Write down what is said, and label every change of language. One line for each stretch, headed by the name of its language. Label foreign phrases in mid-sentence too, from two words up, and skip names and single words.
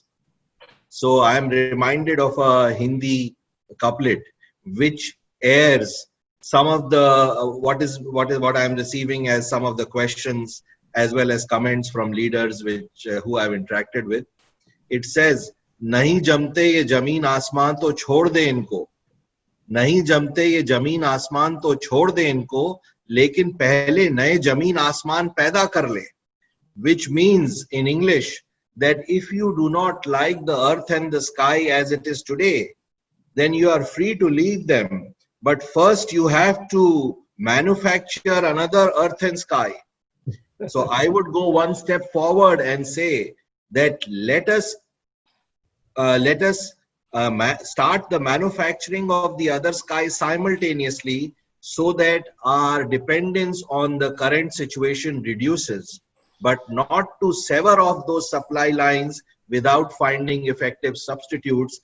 English: So I'm reminded of a Hindi couplet which airs some of the what I'm receiving as some of the questions as well as comments from leaders who I've interacted with. It says,
Hindi: "नहीं जमते ये ज़मीन आसमान तो छोड़ दे इनको. नहीं जमते ये ज़मीन आसमान तो छोड़ दे इनको. लेकिन पहले नए ज़मीन आसमान पैदा कर ले."
English: Which means in English that if you do not like the earth and the sky as it is today, then you are free to leave them. But first you have to manufacture another earth and sky. So I would go one step forward and say that let us start the manufacturing of the other sky simultaneously, so that our dependence on the current situation reduces, but not to sever off those supply lines without finding effective substitutes.